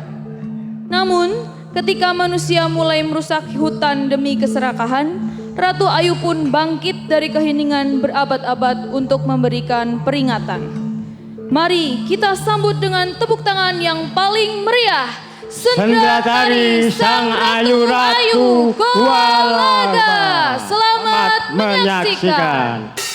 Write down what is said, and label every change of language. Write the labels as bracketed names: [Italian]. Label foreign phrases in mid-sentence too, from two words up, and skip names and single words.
[Indonesian] Namun, ketika manusia mulai merusak hutan demi keserakahan, Ratu Ayu pun bangkit dari keheningan berabad-abad untuk memberikan peringatan. Mari kita sambut dengan tepuk tangan yang paling meriah, sendera tari Sang Ayu Ratu Goa Laga. Selamat menyaksikan.